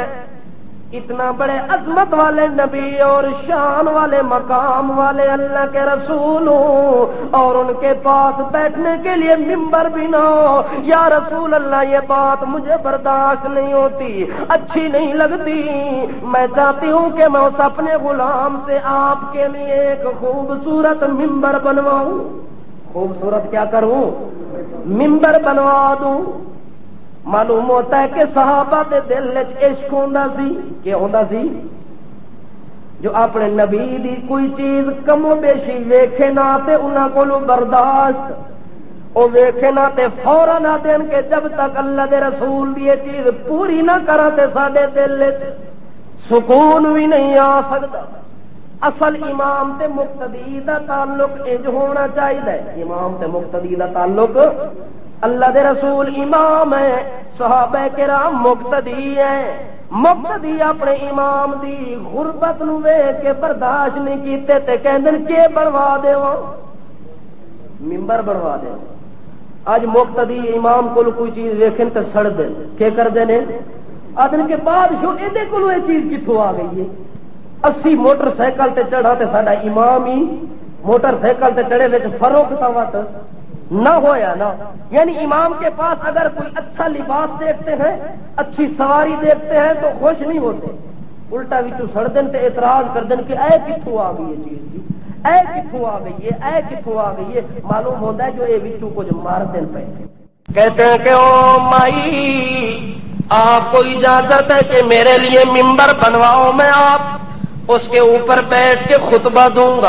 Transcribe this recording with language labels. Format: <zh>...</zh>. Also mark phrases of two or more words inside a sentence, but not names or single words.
<ur>اتنا بڑے عظمت والے نبی اور شان والے مقام والے اللہ کے رسول اور ان کے پاس بیٹھنے کے لیے ممبر بھی نہ ہو، یا رسول اللہ یہ بات مجھے برداشت نہیں ہوتی، اچھی نہیں لگتی۔ میں چاہتی ہوں کہ میں اس اپنے غلام سے آپ کے لیے ایک خوبصورت ممبر بنواؤں۔ خوبصورت کیا کروں؟ ممبر بنوا دوں۔ معلوم ہوتا ہے</ur> <pa>کہ صحابہ دے دل وچ عشق ہوندا سی، کہ ہوندا سی جو اپنے نبی دی کوئی چیز کم و بیشی ویکھے نہ تے انہاں کولوں برداشت او ویکھے نہ تے فوراً نہ دین کہ جب تک اللہ دے رسول دی یہ چیز پوری نہ کرا تے ساڈے دل وچ سکون بھی نہیں آ سکدا۔ اصل امام تے مقتدی دا تعلق انج ہونا چاہیے، امام تے مقتدی دا تعلق، اللہ دے رسول امام ہے، صحابہ کرام مقتدی ہیں۔ مقتدی اپنے امام دی غربت نو ویکھ کے برداشت نہیں کیتے تے کہندے کہ بنوا دیواں، ممبر بنوا دے۔ اج مقتدی امام کول کوئی چیز ویکھن تے سڑ دے، کہ کردے نے؟ آدن کے بعد جو ایدے کولوں یہ چیز کتھوں آ گئی ہے؟ 80 موٹر سائیکل تے چڑھا تے ساڈا امام ہی موٹر سائیکل تے چڑھے وچ فروخت وقت نہ ہویا نا۔</pa> <ur>یعنی امام کے پاس اگر کوئی اچھا لباس دیکھتے ہیں، اچھی سواری دیکھتے ہیں تو خوش نہیں ہوتے،</ur> <pa>الٹا وچوں سڑ دن تے اعتراض کر دن کہ اے کتھوں آ گئی یہ چیز جی، اے کتھوں آ گئی ہے، اے کتھوں آ گئی ہے۔</pa> <ur>معلوم ہوتا ہے</ur> <pa>جو اے وچوں کچھ مار دن پے</pa> <ur>کہتے ہیں کہ او مائی آپ کو اجازت ہے کہ میرے لیے ممبر بنواؤ، میں آپ اس کے اوپر بیٹھ کے خطبہ دوں گا۔</ur>